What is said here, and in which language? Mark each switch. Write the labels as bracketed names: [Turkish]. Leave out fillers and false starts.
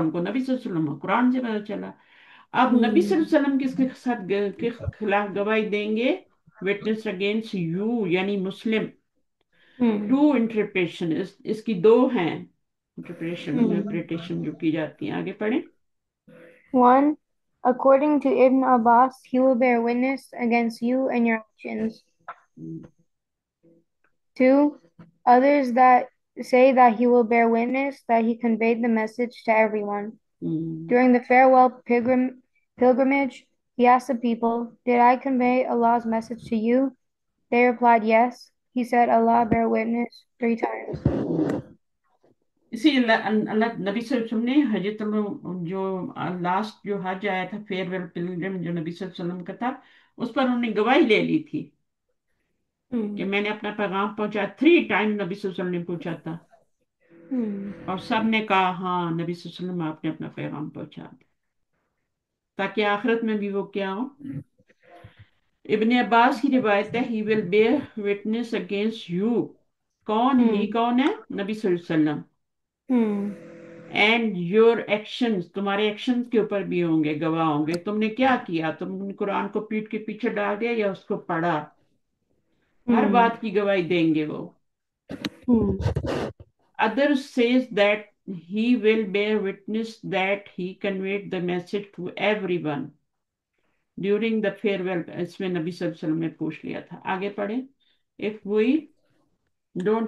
[Hindi] उनको नबी सल्लल्लाहु अलैहि वसल्लम कुरान से पता चला। अब नबी सल्लल्लाहु हम्म अलैहि वसल्लम किसके साथ के खिलाफ गवाही देंगे? [English] witness against you, [Hindi] यानी मुस्लिम। हम्म [English] two interpretation, [Hindi] इसकी दो हैं हम्म इंटरप्रिटेशन जो की जाती हैं। आगे पढ़ें। [English] One, according to Ibn Abbas, he will bear witness against you and your actions. Hmm, Two, others that say that he will bear witness that he conveyed the message to everyone. Hmm, During the farewell pilgrimage, he asked the people, "Did I convey Allah's message to you?" They replied, "Yes." He said, "Allah bear witness," three times. Hmm. [Hindi] इसी अल्लाह अल्लाह नबी सल्लल्लाहु अलैहि वसल्लम ने हजरत जो last जो हज आया था, फेयरवेल पिलग्रिम जो नबी सल्लल्लाहु अलैहि वसल्लम का था, उस पर उन्होंने गवाही ले ली थी कि Hmm. मैंने अपना पैगाम पहुंचा। 3 टाइम नबी सल्लल्लाहु अलैहि वसल्लम ने पूछा था, Hmm. और सब ने कहा हाँ नबी सल्लल्लाहु अलैहि वसल्लम आपने अपना पैगाम पहुंचा दिया, ताकि आखिरत में भी वो क्या हो। इब्ने अब्बास की रिवायत है, [English] He will bear witness against you. [Hindi] कौन ही, Hmm. कौन है? नबी सल्लल्लाहु अलैहि वसल्लम। Hmm. [English] and your actions, [Hindi] तुम्हारे एक्शंस के ऊपर भी होंगे, गवाह होंगे। तुमने क्या किया? तुमने कुरान को पीठ के पीछे डाल दिया या उसको पढ़ा? हर Hmm. बात की गवाही देंगे वो। Hmm. [English] Others says that he will bear witness that he conveyed the message to everyone during the farewell, [Hindi] इसमें नबी सल्लल्लाहु अलैहि वसल्लम ने पूछ लिया था। आगे पढ़े। [English] If we don't